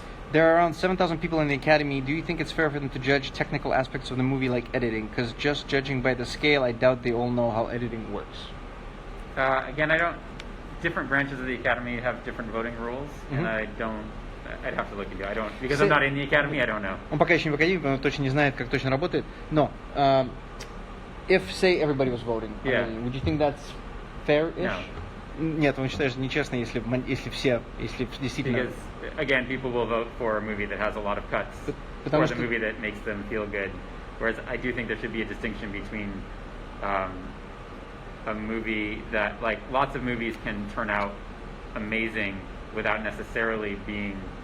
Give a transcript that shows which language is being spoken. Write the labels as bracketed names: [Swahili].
[English] There are around 7,000 people in the Academy. Do you think it's fair for them to judge technical aspects of the movie like editing? Because just judging by the scale, I doubt they all know how editing works. Again, different branches of the Academy have different voting rules, and I'd have to look into it. Because I'm not in the Academy, I don't know. [Russian] Он пока еще не в Академии, он точно не знает, как точно работает. [English] Но, if, say, everybody was voting, would you think that's fair-ish? No. [Russian] Нет, он считает, нечестно, если действительно... [English] Because, again, people will vote for a movie that has a lot of cuts, or the movie that makes them feel good. Whereas I do think there should be a distinction between a movie that, like, lots of movies can turn out amazing without necessarily being